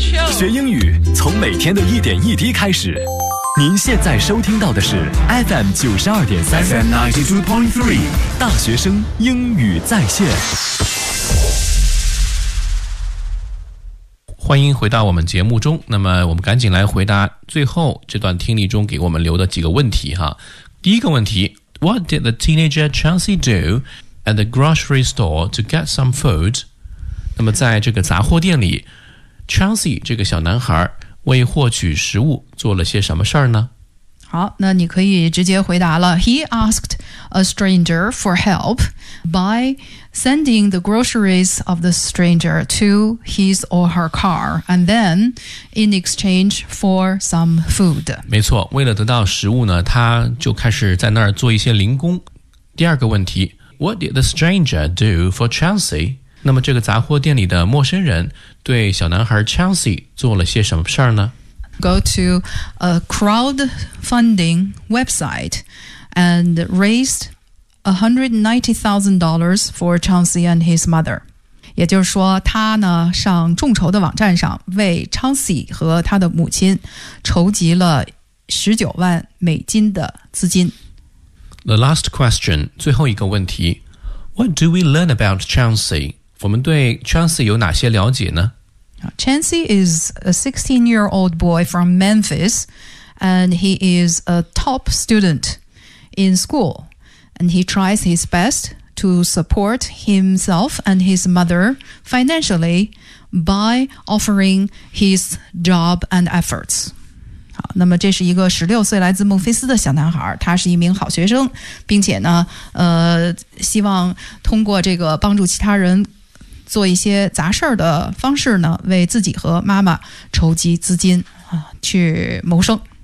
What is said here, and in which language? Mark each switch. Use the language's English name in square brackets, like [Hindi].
[Chinese] 学英语从每天的一点一滴开始。您现在收听到的是 FM92.3 FM92.3 大学生英语在线。欢迎回到我们节目中，那么我们赶紧来回答最后这段听力中给我们留的几个问题哈。第一个问题， [English] What did the teenager Chauncey do at the grocery store to get some food? [Chinese] 那么在这个杂货店里 Chauncey 这个小男孩为获取食物做了些什么事儿呢？好，那你可以直接回答了。 [English] He asked a stranger for help by sending the groceries of the stranger to his or her car and then in exchange for some food. [Chinese] 没错，为了得到食物呢，他就开始在那儿做一些零工。第二个问题， [English] What did the stranger do for Chauncey? [Chinese] 那么这个杂货店里的陌生人对小男孩 Chauncey 做了些什么事儿呢？ [English] Go to a crowdfunding website and raised $190,000 for Chauncey and his mother. [Chinese] 也就是说他呢上众筹的网站上为 Chauncey 和他的母亲筹集了19万美金的资金。 [English] The last question, [Chinese] 最后一个问题， [English] What do we learn about Chauncey? [Chinese] 我们对 Chauncey 有哪些了解呢？ [English] Chauncey is a 16-year-old boy from Memphis, and he is a top student in school. And he tries his best to support himself and his mother financially by offering his job and efforts. [Chinese] 好，那么这是一个16岁来自孟菲斯的小男孩，他是一名好学生，并且呢，希望通过这个帮助其他人做一些杂事儿的方式呢，为自己和妈妈筹集资金啊，去谋生。